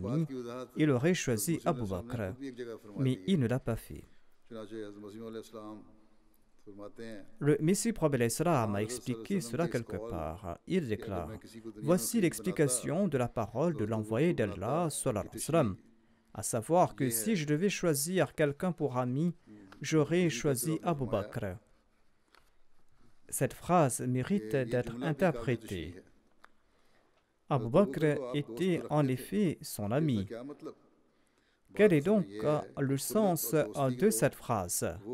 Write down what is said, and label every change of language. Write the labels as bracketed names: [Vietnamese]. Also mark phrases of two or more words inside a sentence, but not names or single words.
[Urdu] کی وضاحت [French] il aurait choisi Abu [Urdu] رسول نے [French] Bakr, [Urdu] خود بھی ایک جگہ فرما [French] mais [Urdu] दी [French] il [Urdu] है। [French] ne l'a pas fait. [Urdu] چنانچہ حضرت مسیح علیہ السلام فرماتے ہیں [French] Le Messie prophète l'Islam [Urdu] हाँ [French] a [Urdu] हज़रत सल्लल्लाहु [French] expliqué [Arabic] عليه وسلم [French] cela [Urdu] کے اس [French] quelque [Urdu] कौल [French] part. Il [Urdu] کہ اگر [French] déclare: [Urdu] میں کسی کو دنیا میں [French] Voici [Urdu] خلیل بناتا [French] l'explication de la parole de [Urdu] تو وہ [French] l'envoyé [Urdu] اس کو بناتا [French] d'Allah, sallallahu [Urdu] की [Arabic] عليه وسلم. [Urdu] तशरीह [French] à savoir que si je devais choisir quelqu'un pour ami, j'aurais choisi Abu Bakr. Cette phrase mérite d'être interprétée. Abu Bakr était en effet son ami. Quel est donc le sens de cette phrase?